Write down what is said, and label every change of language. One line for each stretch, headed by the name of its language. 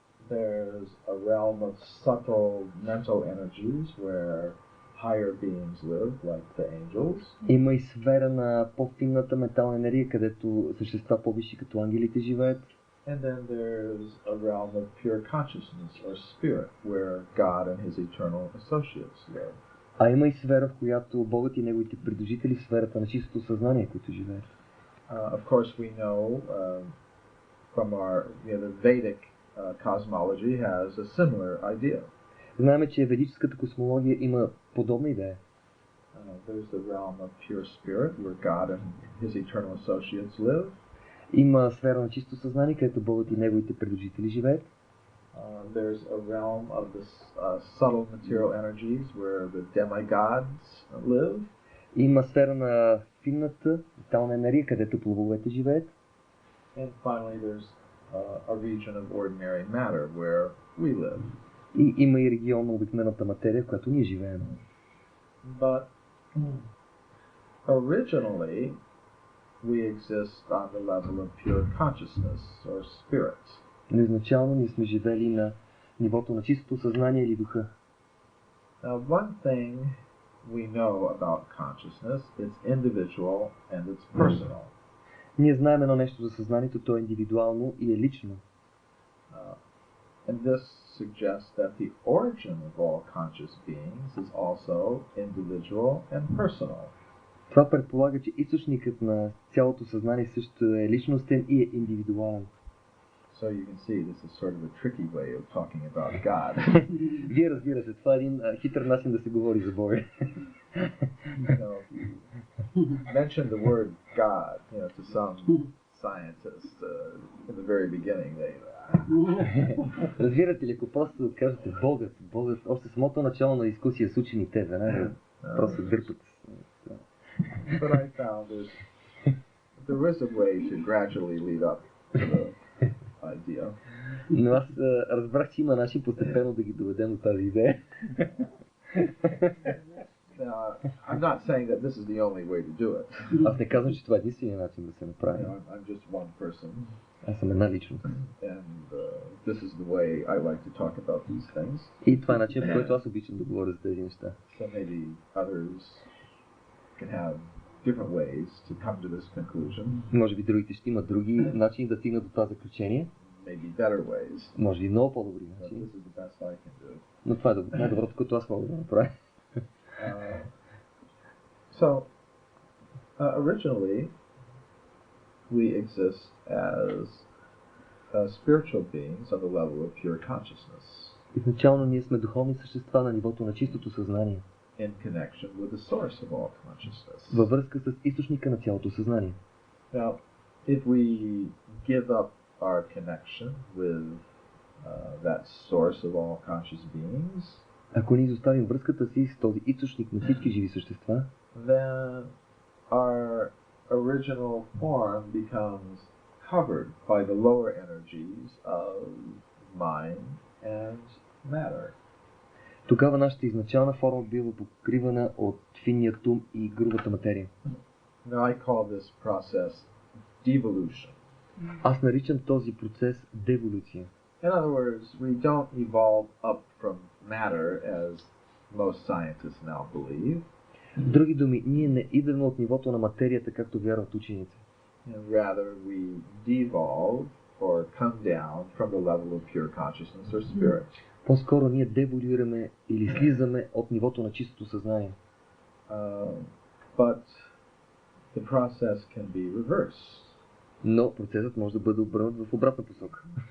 English: There's a realm of subtle mental energies where higher beings live, like the angels.
Bulgarian: Има и сфера на по-финната ментална енергия, където същества по-висши като ангелите живеят.
English: And then there's a realm of pure consciousness or spirit where God and his eternal associates live.
Bulgarian: А има и сфера, в която Богът и неговите придружители, сферата на чистото съзнание, които живеят.
English: Of course we know from our the Vedic cosmology has a similar idea.
Bulgarian: Знаем, че ведическата космология има подобна идея.
English: There's the realm of pure spirit where God and his eternal associates live.
Bulgarian: Има сфера на чисто съзнание, където Богът и неговите предложители живеят.
English: There's a realm of the subtle material energies where the demigods live.
Bulgarian: Има сфера на финната витална енергия, където плововете живеят.
English: And finally there's a region of ordinary matter where we live.
Bulgarian: И има и регион на обикновената материя, в която ние живеем.
English: But originally we exist on the level of pure consciousness or spirit.
Bulgarian: Но изначално ние сме живели на нивото на чистото съзнание или духа.
English: Now one thing we know about consciousness, it's individual and it's personal.
Bulgarian: Ние знаем едно нещо за съзнанието, то е индивидуално и е лично.
English: And this suggests that the origin of all conscious beings is also individual and personal.
Bulgarian: Това предполага, че източникът на цялото съзнание също е личностен и е индивидуален.
English: So you can see this is sort of a tricky way of talking about God.
Bulgarian: Вие разбира се, това е един хитър начин да се говори за Бога.
English: Mention the word God, to some scientists in the very beginning, they.
Bulgarian: Разбирате ли, ако просто кажете Богът, още самото начало на дискусия с учените, веднага просто дърпат.
English: But I found there is a way to gradually lead up to the idea.
Bulgarian: Но аз разбрах, че има начин постепенно да ги доведем до тази идея.
English: I'm not saying that this is the only way to do it.
Bulgarian: Аз не казвам, че това е единственият начин да се направи.
English: I'm just one person.
Bulgarian: Аз съм една личност.
English: And this is the way I like to talk about these things.
Bulgarian: И това е начин, по който аз обичам да говоря за тези неща.
English: So maybe others can have different ways to come to this conclusion.
Bulgarian: Може би другите ще имат други начини да стигнат до това заключение.
English: Maybe better ways.
Bulgarian: Може би много по-добри начини.
English: This is the best I can do.
Bulgarian: Но това е най-доброто, което аз мога да направя.
English: Originally, we exist as spiritual beings on the level of pure consciousness.
Bulgarian: Изначално ние сме духовни същества на нивото на чистото съзнание.
English: In connection with the source of all consciousness.
Bulgarian: Във връзка с източника на цялото съзнание.
English: Now, if we give up our connection with that source of all conscious beings,
Bulgarian: ако ние изоставим връзката си с този източник на всички живи същества,
English: then our original form becomes covered by the lower energies of mind and matter.
Bulgarian: Тогава нашата изначална форма бива покривана от финния ум и грубата материя.
English: Now I call this process devolution.
Bulgarian: Аз наричам този процес деволюция.
English: In other words, we don't evolve up from matter as most scientists now believe.
Bulgarian: В други думи, ние не идваме от нивото на материята, както вярват учените.
English: And rather we devolve or come down from the level of pure consciousness or spirit.
Bulgarian: По-скоро ние деволюираме или слизаме от нивото на чистото съзнание.
English: But the process can be reversed.
Bulgarian: Но процесът може да бъде обърнат в обратна посока.